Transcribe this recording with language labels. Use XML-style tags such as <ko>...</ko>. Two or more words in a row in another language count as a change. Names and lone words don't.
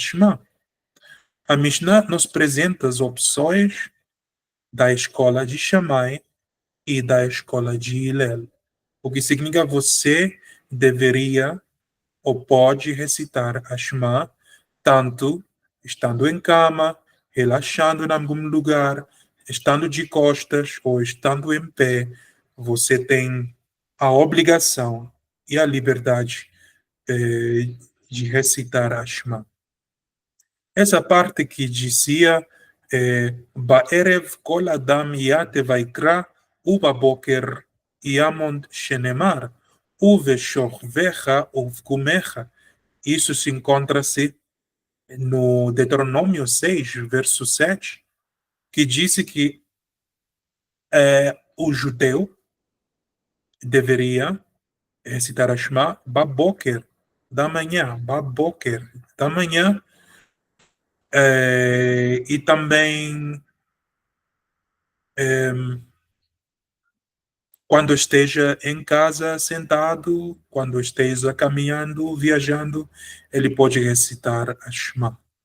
<pt>Shema, a Mishnah nos apresenta as opções da escola de Shammai e da escola de Hillel, o que significa que você deveria ou pode recitar a Shema tanto estando em cama, relaxando em algum lugar, estando de costas ou estando em pé. Você tem a obrigação e a liberdade de recitar a Shema. Essa parte que dizia</pt> <he>בערב כל אדם יטה ויקרא ובבוקר יעמוד שנאמר ובשכבך ובקומך</he> <pt>shenemar uveshorvecha uvkumecha. Isso se encontra-se no Deuteronômio 6, verso 7, que disse que o judeu deveria recitar a Shema baboker, da manhã, baboker, da manhã, e também quando esteja em casa sentado, quando esteja caminhando, viajando, ele pode recitar a Shema.</pt>